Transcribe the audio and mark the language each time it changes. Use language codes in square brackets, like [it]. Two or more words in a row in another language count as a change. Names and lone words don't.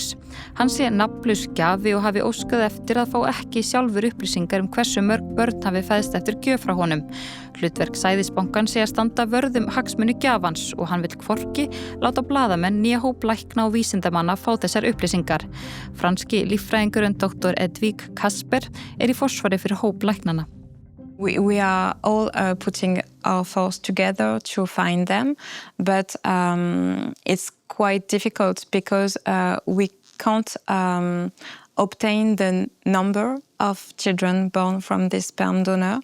[is] Hann sé nafnlaus gjafi og hafi óskað eftir að fá ekki sjálfur upplýsingar hversu mörg börn hafi fæðst eftir gjöf frá honum. Hlutverk sæðisbankan sé að standa vörð hagsmuni gjafans og hann vill hvorki láta blaðamenn né hóp lækna og vísindamanna fá þessar upplýsingar. Franski líffræðingurinn Dr. Edvig Kasper í forsvari fyrir hóp læknana. [en] We are all putting our force together to find them, but it's quite difficult because we can't obtain the number of children born from this sperm donor.